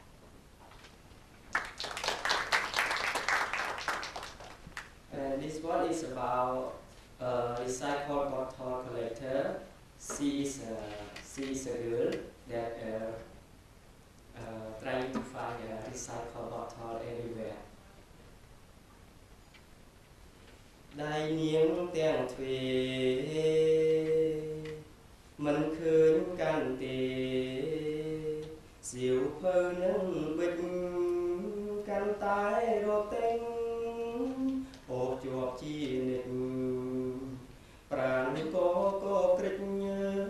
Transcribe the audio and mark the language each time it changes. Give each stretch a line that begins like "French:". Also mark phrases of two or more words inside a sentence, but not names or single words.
English: And this one is about a recycled bottle collector. She is a girl that trying to find a recycled bottle everywhere.
Khmer: ដៃនាងទាំងទ្វេមិនឃើញកាន់ទេសៀវភៅនឹងវិចកាន់តែរទេញអូសជាប់ជានិច្ចប្រាណក៏ក្រិចញើ